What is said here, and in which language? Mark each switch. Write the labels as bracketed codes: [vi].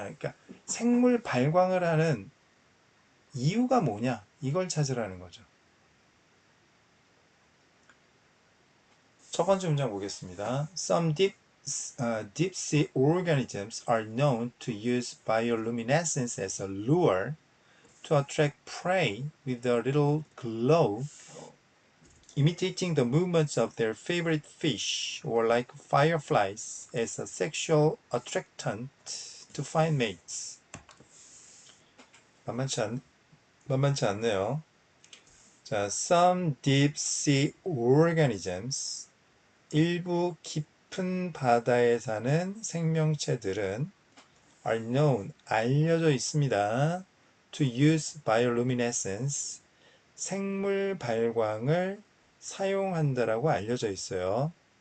[ko] 그러니까 생물 발광을 하는 이유가 뭐냐? 이걸 찾으라는 거죠. 첫 번째 문장 보겠습니다. [en] Some deep sea organisms are known to use bioluminescence as a lure to attract prey with a little glow, imitating the movements of their favorite fish, or like fireflies as a sexual attractant to find mates. [ko] 만만치 않네요. 자, [en] some deep sea organisms, [ko] 일부 깊은 바다에 사는 생명체들은 [en] are known, [ko] 알려져 있습니다. [en] to use bioluminescence, [ko] 생물 발광을 사용한다라고 알려져 있어요.